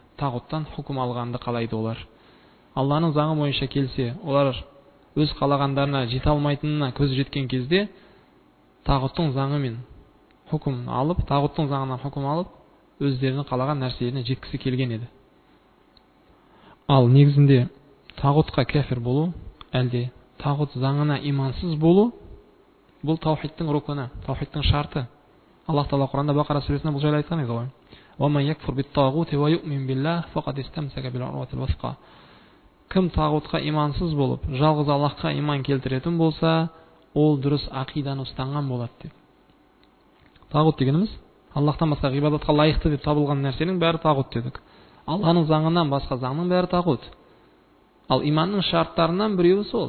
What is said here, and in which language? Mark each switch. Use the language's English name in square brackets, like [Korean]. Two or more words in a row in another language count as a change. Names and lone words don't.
[Kazakh] Тағуттан хукм алғанды қалайды олар. Алланың заңы бойынша келсе, олар өз қалағандарына жете алмайтынына көзі жеткен кезде тағуттың заңымен хукм алып, тағуттың заңынан хукм алып, өздерінің қалаған нәрселеріне жеткісі келген еді. Ал негізінде тағутқа кәфір болу, әлде тағут заңына имансыз болу, бұл таухидтың рукыны, таухидтың шарты. Аллах Таала Құранда Бақара сүресінде бұл жайлы айтқан еді ғой. [Arabic] وَمَنْ يَكْفُرْ بِالطَّاغُوتِ وَيُؤْمِنْ بِاللَّهِ فَقَدِ اسْتَمْسَكَ بِالْعُرْوَةِ الْوُثْقَى. [Kazakh] Кім тағутқа имансыз болып, жалғыз Аллахқа иман келтіретін болса, ол дұрыс ақиданы ұстанған болады деп. Тағут дегеніміз Аллахтан басқа ғибадатқа лайықты деп табылған нәрсенің бәрі тағут дедік. Алланың заңынан басқа заңның бәрі тағут. Ал иманның шарттарынан біреуі сол.